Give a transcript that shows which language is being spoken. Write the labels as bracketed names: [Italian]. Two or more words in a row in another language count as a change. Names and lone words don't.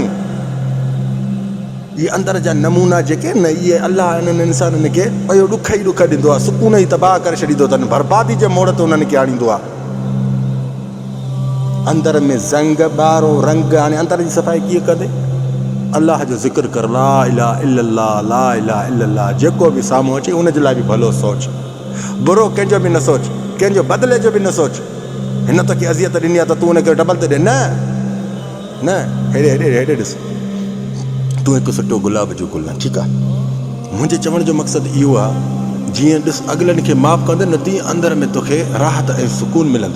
[Sindhi] इहे अंदर जा नमूना जेके न, इहे अल्लाह इन्हनि इंसाननि खे पयो ॾुख ई ॾुख ॾींदो आहे, सुकून ई तबाह करे छॾींदो अथनि, बर्बादी जे मोड़ ते उन्हनि खे आणींदो आहे। अंदर में ज़ंग ॿारो रंग। हाणे अंदर जी सफ़ाई कीअं कंदे? अल्लाह जो ज़िक्र कर, [Arabic] لا إله إلا الله، لا إله إلا الله. [Sindhi] जेको बि साम्हूं अचे उनजे लाइ बि भलो सोच, बुरो कंहिंजो बि न सोच, कंहिंजो बदिले जो बि न सोच। हिन तोखे अज़ियत ॾिनी आहे त तूं हुनखे डबल ते ॾे? न, हेॾे हेॾे हेॾे ॾिस, तूं हिकु सुठो गुलाब जो गुल आहे, ठीकु आहे। मुंहिंजे चवण जो मक़सदु इहो आहे, जीअं ॾिस अॻिलनि खे माफ़ कंदे न, तीअं अंदर में तोखे राहत ऐं सुकून मिलंदो।